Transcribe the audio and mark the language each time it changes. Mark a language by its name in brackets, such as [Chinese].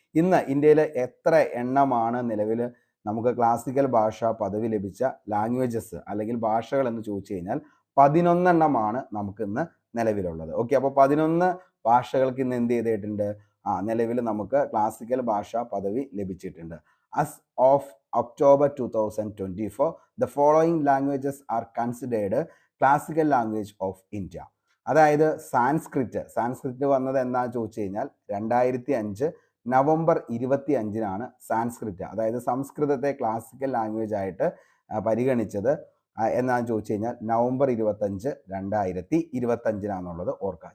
[Malayalam] ഇന്ന് ഇന്ത്യയിൽ എത്ര എണ്ണമാണ് നിലവിൽ നമുക്ക് ക്ലാസിക്കൽ ഭാഷ പദവി ലഭിച്ച ലാംഗ്വേജസ് അല്ലെങ്കിൽ ഭാഷകൾ എന്ന് ചോദിച്ചു കഴിഞ്ഞാൽ 11 എണ്ണമാണ് നമുക്കിന്ന് നിലവിലുള്ളത്. ഓക്കെ, അപ്പോൾ 11 ഭാഷകൾക്ക് ഇന്ന് എന്ത് ചെയ്തിട്ടുണ്ട്? നിലവിൽ നമുക്ക് ക്ലാസിക്കൽ ഭാഷ പദവി ലഭിച്ചിട്ടുണ്ട്. [English] As of October 2024, the following languages are considered classical language of India. [Malayalam] അതായത് സാൻസ്ക്രിറ്റ് വന്നത് എന്താണെന്ന് ചോദിച്ചു കഴിഞ്ഞാൽ 2005 നവംബർ 25-നാണ് സാൻസ്ക്രിറ്റ്, അതായത് സംസ്കൃതത്തെ ക്ലാസിക്കൽ ലാംഗ്വേജ് ആയിട്ട് പരിഗണിച്ചത്. എന്നാന്ന് ചോദിച്ചു കഴിഞ്ഞാൽ നവംബർ 25, 2025 ഓർക്കുക.